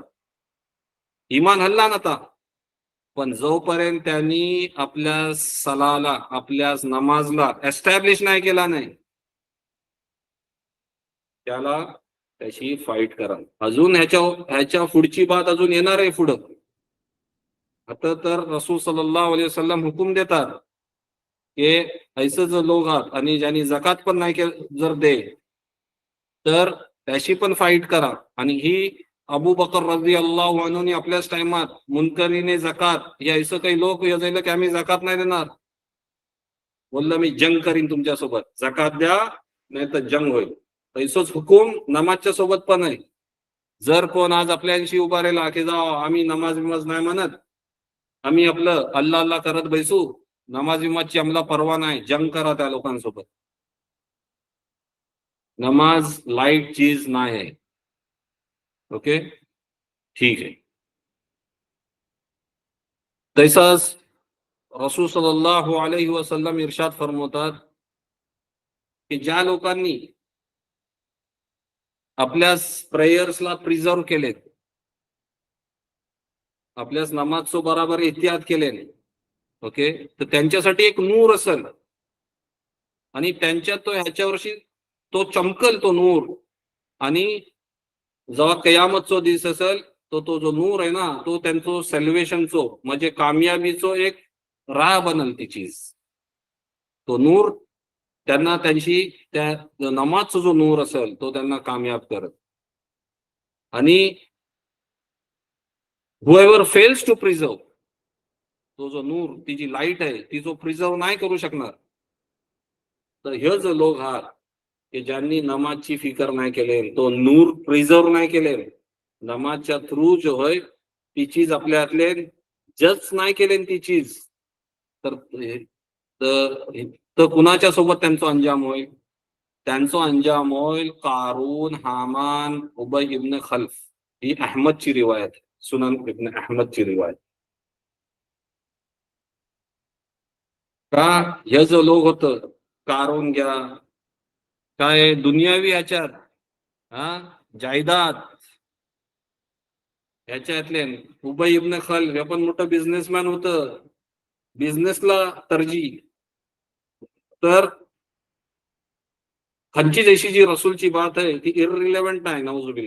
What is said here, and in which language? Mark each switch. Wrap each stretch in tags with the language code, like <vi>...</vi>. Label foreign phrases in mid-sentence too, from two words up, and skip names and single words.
<mr>इमान हल्ला नव्हता पण जोपर्यंत त्यांनी आपल्या सलाला, आपल्या नमाजला एस्टॅब्लिश नाही केला नाही त्याला त्याची फाईट करा. अजून ह्याच्या पुढची बात अजून येणार आहे पुढं. आता तर</mr> <ar>رسول صلى الله عليه وسلم</ar> <mr>हुकूम देतात की ऐसे जो लोक आहात आणि ज्यांनी जकात पण नाही जर दे तर त्याशी पण फाईट करा. आणि ही अबू बकर</mr> <ar>رضي الله عنه</ar> <mr>आपल्याच टाइमात मुनकरीने जकात हे असं काही लोक योजले की आम्ही जकात नाही देणार, बोललं मी जंग करीन तुमच्यासोबत, जकात द्या नाही तर जंग होईल. तैसोच हुकूम नमाजच्या सोबत पण आहे. जर कोण आज आपल्याशी उभा राहिला की जाओ आम्ही नमाज बिमाज नाही म्हणत, आम्ही आपलं अल्लाह अल्लाह करत बैसू, नमाज बिमाजची आम्हाला परवा नाही, जंग करा त्या लोकांसोबत. नमाज लाईट चीज नाही आहे. ओके, ठीक आहे. तैसाच</mr> <ar>رسول صلى الله عليه وسلم</ar> <mr>इर्शाद फरमवतात की ज्या लोकांनी आपल्या प्रेयर्सला प्रिझर्व केले, आपल्याच नमाजचो बराबर एहतियात केले, ओके, तर त्यांच्यासाठी एक नूर असेल आणि त्यांच्या तो ह्याच्यावर्षी तो चमकल तो नूर. आणि जेव्हा कयामतचो दिवस असेल तो तो जो नूर आहे ना तो त्यांचो सेल्वेशनचो म्हणजे कामयाबीचो एक राह बनल ती चीज. तो नूर त्यांना त्यांची त्या नमाजचा जो नूर असेल तो त्यांना कामयाब करत. आणि</mr> <en>whoever fails to preserve</en> <mr>तो जो नूर ती जी लाईट आहे ती जो प्रिझर्व नाही करू शकणार, तर हे जो लोक आहात की ज्यांनी नमाजची फिकर नाही केले, तो नूर प्रिझर्व नाही केले, नमाजच्या थ्रू जो होय ती चीज आपल्या हातले जज नाही केले ती चीज, तर तर कुणाच्या सोबत त्यांचा अंजाम होईल? त्यांचा अंजाम होईल कारून, हामान, उबय इब्न खल्फ. ही अहमदची रिवायत, सुनन इब्न अहमदची रिवायत. का हे जो लोक होत कारून घ्या काय दुनियावी याच्यात, हा, जायदाद ह्याच्यातले. उबय इब्न खल्फ हे पण मोठं बिझनेसमॅन होतं, बिझनेसला तरजी. तर खालची जशी जी रसूलची बात आहे ती इररिलेव्हंट आहे नौजुबिल्ला.</mr>